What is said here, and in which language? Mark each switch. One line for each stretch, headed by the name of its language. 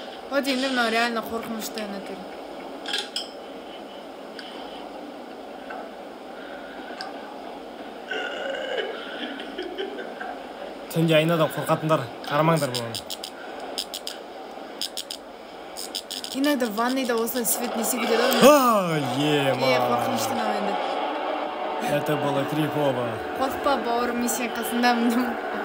Kazakh: Вот енді мынау реально қорқынышты ана түр. Түнде айнадан қорқатындар, қарамаңдар бұны. Иногда ванныйда осылай свет не секундеді. Қорқынышты мынау енді.
Russian: Это было крипово.
Kazakh: Қорқпа, бауырым, мен сен қасындамын.